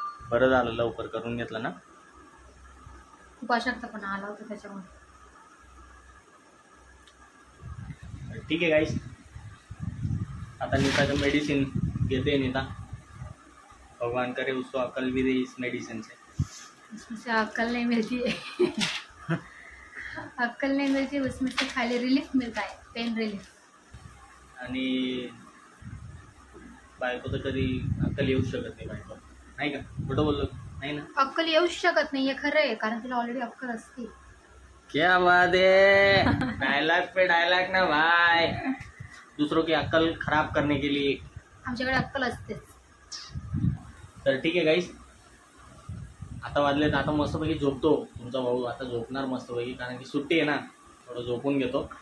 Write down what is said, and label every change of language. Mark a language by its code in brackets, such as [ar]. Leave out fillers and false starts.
[mr] बरं झालं लवकर करून घेतलं ना. खूप अशक्तपणा आला होता त्याच्यामुळे. ठीक आहे गाईस, आता नीताचं मेडिसिन घेते नीता. [hi] भगवान करे उसको अक्ल भी दे इस मेडिसिन से. उसमें अक्ल नहीं मिलती है. अक्ल नहीं मिलती, उसमें से खाली रिलीफ मिलता है, पेन रिलीफ. [mr] आणि बायको तर कधी अक्कल येऊ शकत नाही बायको, नाही का? कुठं बोललो नाही ना. अक्कल येऊच शकत नाही, हे खरं आहे, कारण तिला ऑलरेडी अक्कल असते. [hi] क्या बात है, डायलॉग पे डायलॉग ना भाई, दूसरों की अक्कल खराब करने के लिए. [mr] आमच्याकडे अक्कल असते. तर ठीक आहे गाईस, आता वाजलेत, आता मस्तपैकी झोपतो. तुमचा भाऊ आता झोपणार मस्तपैकी, कारण की सुट्टी आहे ना, थोडं झोपून घेतो.